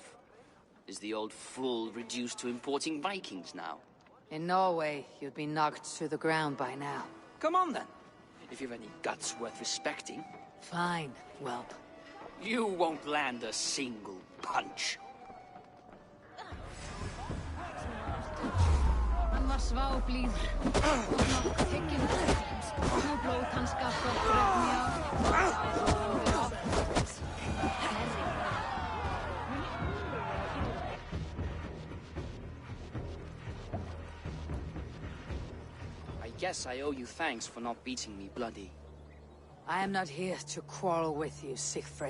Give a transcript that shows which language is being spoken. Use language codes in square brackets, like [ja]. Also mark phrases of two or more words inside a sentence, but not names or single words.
[en] Is the old fool reduced to importing Vikings now? In Norway, you'd be knocked to the ground by now. Come on then, if you've any guts worth respecting. Fine, whelp. You won't land a single punch. [is] Hann var sváblíður og nokk tekinn. Nú blóð hans gaf gott [en] I guess I owe you thanks for not beating me bloody. I am not here to quarrel with you, Sigfrid.